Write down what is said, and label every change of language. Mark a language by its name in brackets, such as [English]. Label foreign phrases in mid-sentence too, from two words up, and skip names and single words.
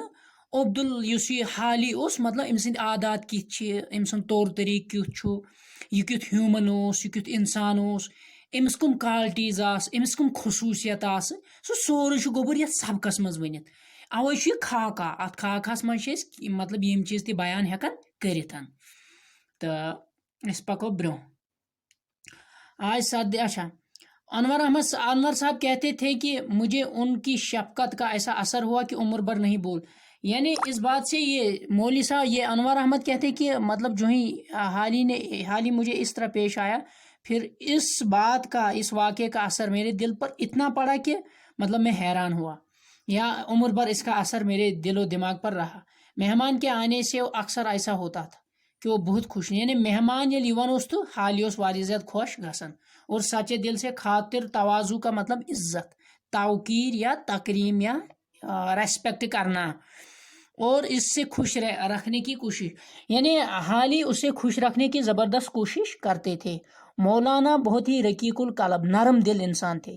[Kashmiri] یُس یہِ حالی اوس، مطلب أمۍ سٕنٛدۍ عادات کِتھ چھِ، أمۍ سُنٛد طور طریٖقہٕ کیُتھ چھُ، یہِ کیُتھ ہیوٗمن اوس، یہِ کیُتھ انسان اوس، أمِس کٕم کالٹیٖز آسہٕ، أمِس کٕم خصوٗصیت آسہٕ، سُہ سورُے چھُ گوٚبُر یتھ سبقس منٛز ؤنِتھ. اوے چھُ یہِ خاکہ. اتھ خاکہس منٛز چھِ أسۍ مطلب یِم چیٖز تہِ بیان ہٮ۪کان کٔرِتھ. تہٕ أسۍ پکو برٛونٛہہ. [Urdu] آج سردی. اچھا، انور صاحب کہتے تھے کہ مجھے ان کی شفقت کا ایسا اثر ہوا کہ عمر بھر نہیں بول. یعنی اس بات سے یہ مولوی صاحب، یہ انور احمد کہتے کہ مطلب جو ہی حالی مجھے اس طرح پیش آیا، پھر اس بات کا، اس واقعے کا اثر میرے دل پر اتنا پڑا کہ مطلب میں حیران ہوا، یا عمر بھر اس کا اثر میرے دل و دماغ پر رہا. مہمان کے آنے سے اکثر ایسا ہوتا تھا کہ وہ بہت خوش، یعنی [Kashmiri] مہمان ییٚلہِ یِوان اوس تو حالی اوس واریاہ زیادٕ خوش گژھان. [Urdu] اور سچے دل سے خاطر تواضع کا مطلب عزت، توقیر یا تکریم یا ریسپیکٹ کرنا، اور اس سے خوش رکھنے کی کوشش، یعنی حالی اسے خوش رکھنے کی زبردست کوشش کرتے تھے. مولانا بہت ہی رقیق القلب، نرم دل انسان تھے.